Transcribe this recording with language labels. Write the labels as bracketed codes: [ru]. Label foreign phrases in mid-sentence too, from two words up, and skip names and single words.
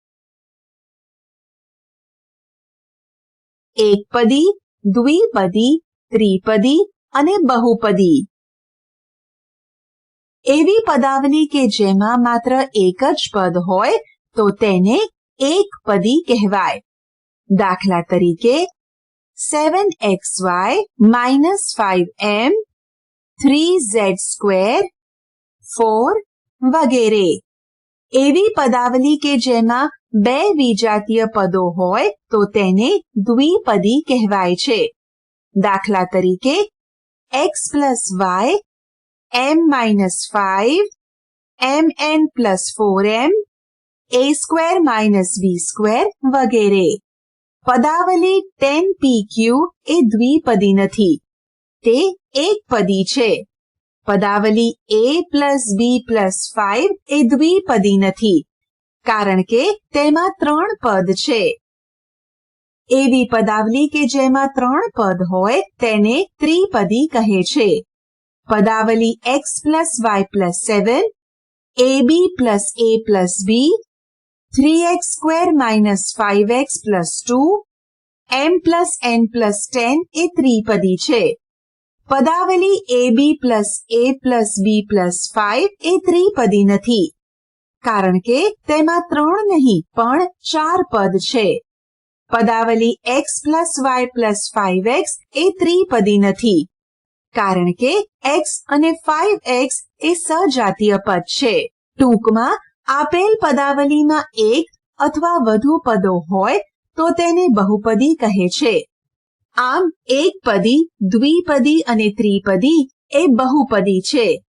[gu] એકપદી, દ્વિપદી, ત્રિપદી અને બહુપદી. એવી પદાવલી કે જેમાં માત્ર એક જ પદ હોય તો તેને એકપદી કહેવાય. દાખલા તરીકે [en] 7xy minus 5m, 3z square, [gu] 4 વગેરે. એવી પદાવલી કે જેમાં બે વિજાતીય પદો હોય તો તેને દ્વિપદી કહેવાય છે. દાખલા તરીકે [en] x plus y, m minus 5, mn plus 4m, a square minus b square વગેરે. [gu] પદાવલી 10pq એ દ્વિપદી નથી. તે એકપદી છે. પદાવલી [en] a plus b plus 5 [gu] એ દ્વિપદી નથી કારણ કે તેમાં 3 પદ છે. એવી પદાવલી કે જેમાં 3 પદ હોય તેને ત્રિપદી કહે છે. [en] પદાવલી x plus y plus 7, ab plus a plus b, 3x square minus 5x plus 2, m plus n plus 10 [gu] એ ત્રિપદી છે. પદાવલી [en] ab plus a plus b plus 5 [gu] એ ત્રિપદી નથી કારણ કે તેમાં 3 નહીં પણ 4 પદ છે. પદાવલી [en] x plus y plus 5x [gu] એ ત્રિપદી નથી કારણ કે x અને 5x એ સજાતીય પદ છે. ટૂંકમાં આપેલ પદાવલીમાં એક અથવા વધુ પદો હોય તો તેને બહુપદી કહે છે. આમ એકપદી, દ્વિપદી અને ત્રિપદી એ બહુપદી છે.